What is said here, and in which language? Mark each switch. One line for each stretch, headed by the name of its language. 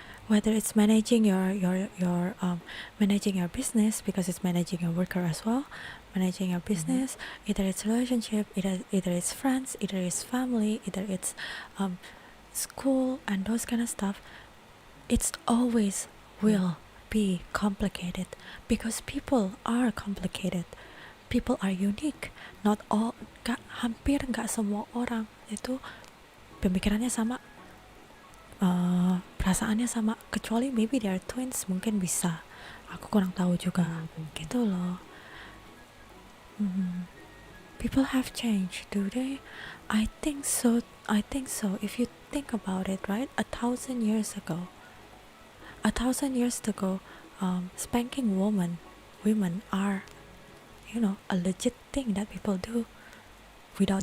English: whether it's managing managing your business, because it's managing your worker as well, managing your business, either it's relationship, either it's friends, either it's family, either it's school and those kind of stuff. It's always will be complicated because people are complicated, people are unique. Not all,
Indonesian: hampir nggak semua orang itu pemikirannya sama, perasaannya sama, kecuali
English: maybe they are twins,
Indonesian: mungkin bisa, aku kurang tahu juga, gitu loh.
English: People have changed, do they? I think so. If you think about it, right, 1,000 years ago, spanking women are, a legit thing that people do without